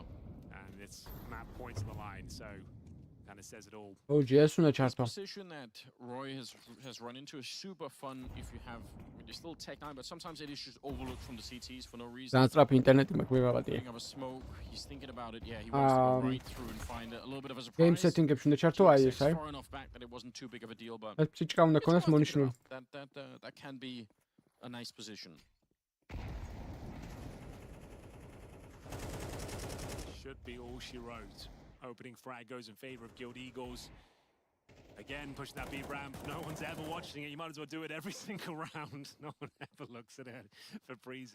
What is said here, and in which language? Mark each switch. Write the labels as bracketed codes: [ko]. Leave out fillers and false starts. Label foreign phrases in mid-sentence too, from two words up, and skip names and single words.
[en] And it's map points on the line, so kind of says it all. Oh, yes, the position that Roy has run into is super fun if you have, you're still Tech 9, but sometimes it is just overlooked from the CTs for no reason. Thinking of a smoke, he's thinking about it, yeah, he wants to go right through and find a little bit of a surprise. Game [ka] setting-ებში უნდა ჩართო აი ეს, აი. [en] Far enough back that it wasn't too big of a deal, but [ka] ეს ფიჩკა უნდა ქონდეს მონიშნული. [en] That can be a nice position. Should be all she wrote. Opening frag goes in favor of Guild Eagles. Again, pushing that B ramp. No one's ever watching it. You might as well do it every single round. No one ever looks at it for Breezy.